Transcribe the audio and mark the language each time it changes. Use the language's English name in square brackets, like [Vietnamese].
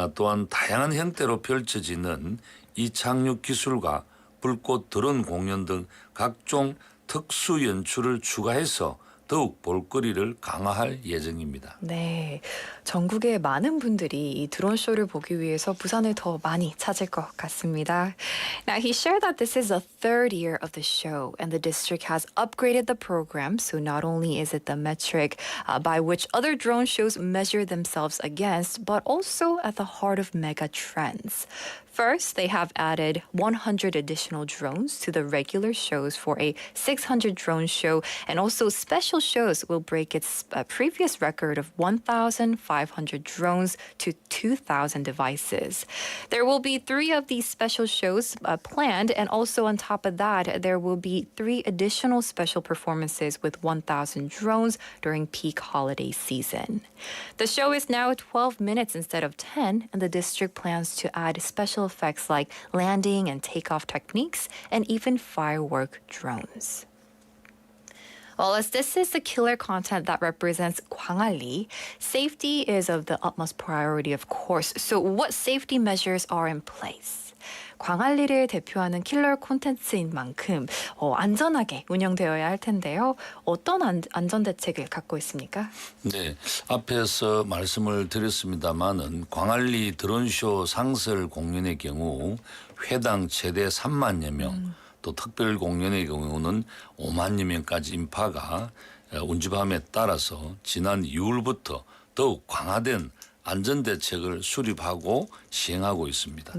[Korean] 또한 다양한 형태로 펼쳐지는 이착륙 기술과 불꽃 드론 공연 등 각종 특수 연출을 추가해서 더욱 볼거리를 강화할 예정입니다. 네, 전국의 많은 분들이 이 드론 쇼를 보기 위해서 부산을 더 많이 찾을 것 같습니다. [English] Now, he shared that this is the third year of the show, and the district has upgraded the program. So not only is it the metric by which other drone shows measure themselves against, but also at the heart of mega trends. First, they have added 100 additional drones to the regular shows for a 600 drone show, and also special shows will break its previous record of 1,500 drones to 2,000 devices. There will be 3 of these special shows planned, and also on top of that, there will be 3 additional special performances with 1,000 drones during peak holiday season. The show is now 12 minutes instead of 10, and the district plans to add special effects like landing and takeoff techniques and even firework drones. Well, as this is the killer content that represents Gwangalli, safety is of the utmost priority, of course. So what safety measures are in place? [Korean] 광안리를 대표하는 킬러 콘텐츠인 만큼 안전하게 운영되어야 할 텐데요. 어떤 안전 대책을 갖고 있습니까? 네, 앞에서 말씀을 드렸습니다마는 광안리 드론쇼 상설 공연의 경우 회당 최대 3만여 명, 또 특별 공연의 경우는 5만여 명까지 인파가 운집함에 따라서 지난 2월부터 더욱 강화된 안전대책을 수립하고 시행하고 있습니다.